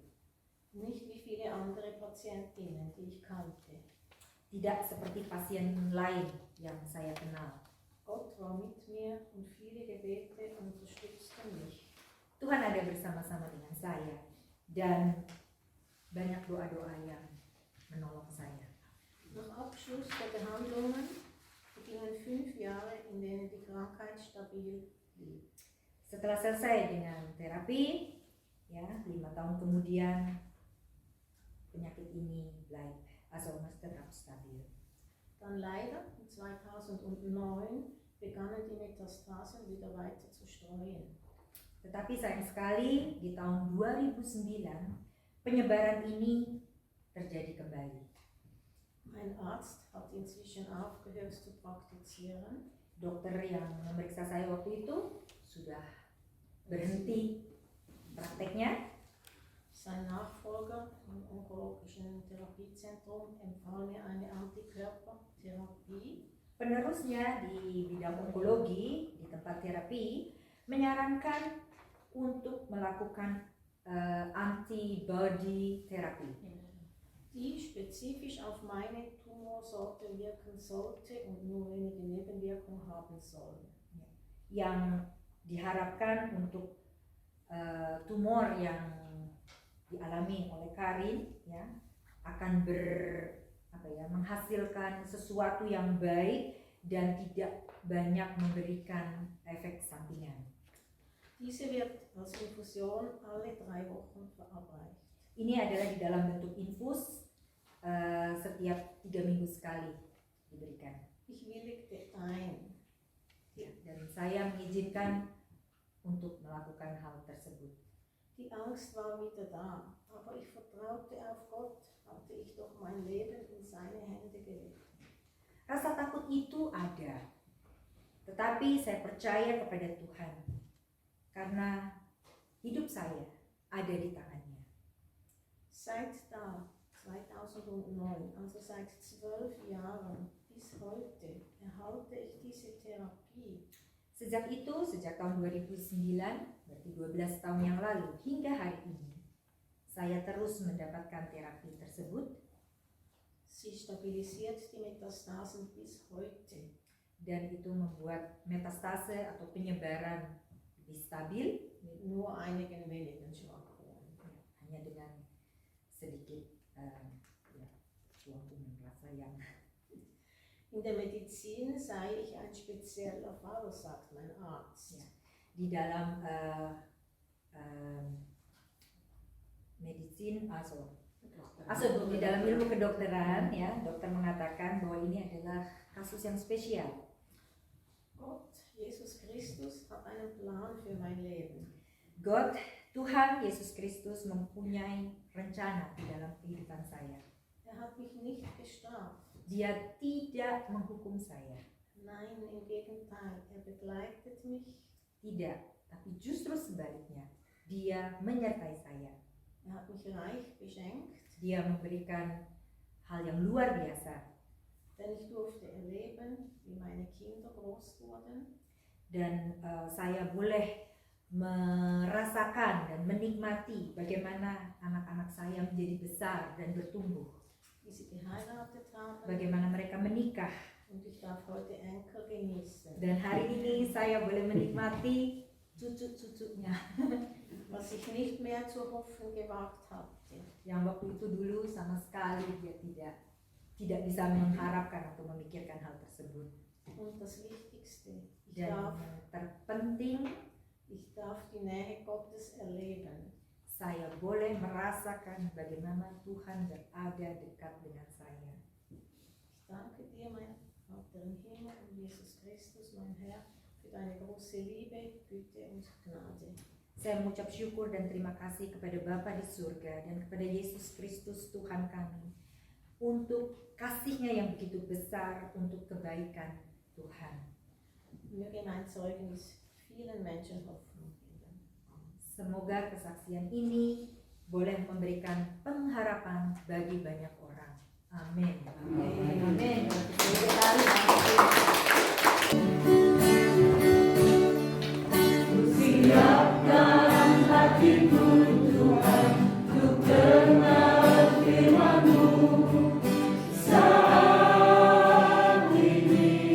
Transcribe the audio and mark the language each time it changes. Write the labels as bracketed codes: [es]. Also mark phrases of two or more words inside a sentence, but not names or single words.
[de] Nicht wie viele andere Patientinnen, die ich kannte. [id] Tidak seperti pasien lain yang saya kenal. [de] Gott war mit mir und viele Gebete unterstützten mich. [id] Tuhan ada bersama-sama dengan saya dan banyak doa-doa yang menolong saya. [de] Nach Abschluss der Behandlungen begingen 5 Jahre, in denen die Krankheit stabil blieb. [id] Setelah selesai dengan terapi, ya 5 tahun kemudian penyakit ini tetap stabil. [de] Dann leider in 2009 begannen die Metastasen wieder weiter zu streuen. [id] Tetapi sayang sekali di tahun 2009 penyebaran ini terjadi kembali. [de] Mein Arzt hat inzwischen aufgehört zu praktizieren. [id] Dokter yang memeriksa saya waktu itu sudah berhenti prakteknya. [de] Sein Nachfolger im onkologischen Therapiezentrum empfahl mir eine Antikörpertherapie. [id] Penerusnya di bidang onkologi di tempat terapi menyarankan untuk melakukan antibody terapi, [de] die spezifisch auf meine Tumorsorte wirken sollte und nur wenige Nebenwirkungen haben soll. [id] yang diharapkan untuk tumor yang dialami oleh Karin ya akan menghasilkan sesuatu yang baik dan tidak banyak memberikan efek sampingan. [de] Diese wird als Infusion alle 3 Wochen verabreicht. [id] Ini adalah di dalam bentuk infus setiap 3 minggu sekali diberikan. [de] Ich willigte ein. [id] Ya, dan saya mengizinkan untuk melakukan hal tersebut. [de] Die Angst war wieder da, aber ich vertraute auf Gott, hatte ich doch mein Leben in seine Hände gelegt. [id] Rasa takut itu ada, tetapi saya percaya kepada Tuhan karena hidup saya ada di tangannya. [de] Seit da, 2009, also seit 12 Jahren, bis heute erhalte ich diese Therapie. [id] Sejak itu, sejak tahun 2009, berarti 12 tahun yang lalu, hingga hari ini, saya terus mendapatkan terapi tersebut [de] Sie stabilisiert die Metastasen bis heute. [id] dan itu membuat metastase atau penyebaran lebih stabil [de] Mit nur einigen wenigen Schwachpunkten. [id] hanya dengan sedikit suatu rasa yang [de] In der Medizin sei ich ein spezieller Fall, sagt mein Arzt. Ja. [id] Di dalam medicin di dalam ilmu kedokteran ya, dokter mengatakan bahwa ini adalah kasus yang spesial. [de] Gott, Jesus Christus, hat einen Plan für mein Leben. God, [id] Tuhan Yesus Kristus mempunyai rencana di dalam kehidupan saya. [de] Hat mich nicht gestraft. [id] Dia tidak menghukum saya. [de] Nein, im Gegenteil, begleitet mich. [id] Tidak, tapi justru sebaliknya. Dia menyertai saya. [de] Hat mich reich beschenkt. [id] Dia memberikan hal yang luar biasa. [de] Denn ich durfte erleben, wie meine Kinder groß wurden. [id] Dan saya boleh merasakan dan menikmati bagaimana anak-anak saya menjadi besar dan bertumbuh. [de] Wie sie geheiratet haben. [id] Bagaimana mereka menikah. [de] Und ich darf heute Enkel genießen. [id] Dan hari ini saya boleh menikmati cucu-cucunya. [de] Was ich nicht mehr zu hoffen gewagt hatte. [id] Yang waktu itu dulu sama sekali dia tidak bisa mengharapkan atau memikirkan hal tersebut. [de] Und das Wichtigste, [id] Dan yang terpenting, [de] ich darf die Nähe Gottes erleben. [id] saya boleh merasakan bagaimana Tuhan berada dekat dengan saya. [de] Ich danke dir, mein Vater im Himmel und Jesus Christus, mein Herr, für deine große Liebe, Güte und Gnade. [id] Saya mengucap syukur dan terima kasih kepada Bapa di surga dan kepada Yesus Kristus Tuhan kami untuk kasih-Nya yang begitu besar, untuk kebaikan Tuhan. [de] Möge mein Zeugnis vielen Menschen Hoffnung geben. [id] Semoga kesaksian ini boleh memberikan pengharapan bagi banyak orang. Amin. Amin. Amin. Siapkan hatiku Tuhan untuk kenal firman-Mu saat ini.